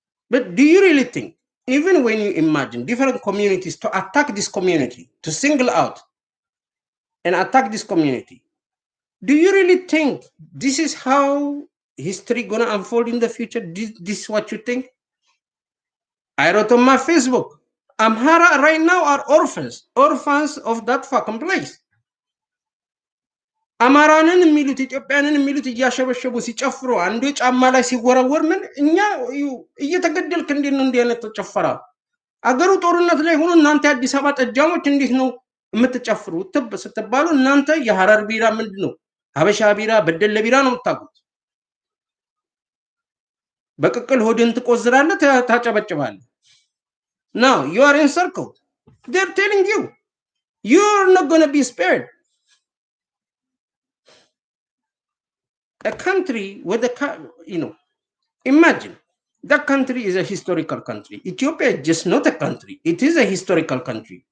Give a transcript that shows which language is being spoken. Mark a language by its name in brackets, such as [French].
[English] But do you really think, even when you imagine different communities to attack this community, to single out and attack this community, do you really think this is how history gonna unfold in the future? This is what you think? I wrote on my Facebook, Amhara right now are orphans of that fucking place. [Amharic] አማራንን የሚሉት ኢትዮጵያንን የሚሉት እያሸበሸቡ ሲጨፍሩ አንዱ ጫማ ላይ ሲወረወር ምን እኛ እየተገደልክ እንዴት ነው እንዲህ አይነት ተጨፈራ? አገሩ ጦርነት ላይ ሆኖ እናንተ አዲስ አበባ ጠጃሞች እንዴት ነው የምትጨፍሩት ስትባሉ እናንተ የሐረር ቢራ ምንድነው ሀበሻ ቢራ በደለ ቢራ ነው የምታውቁት። በቅቅል ሆድን ትቆዝራለህ ታጨበጭባለህ። [English] Now you are in circle. They're telling you you're not going to be spared. A country with imagine that country is a historical country. Ethiopia is just not a country. It is a historical country.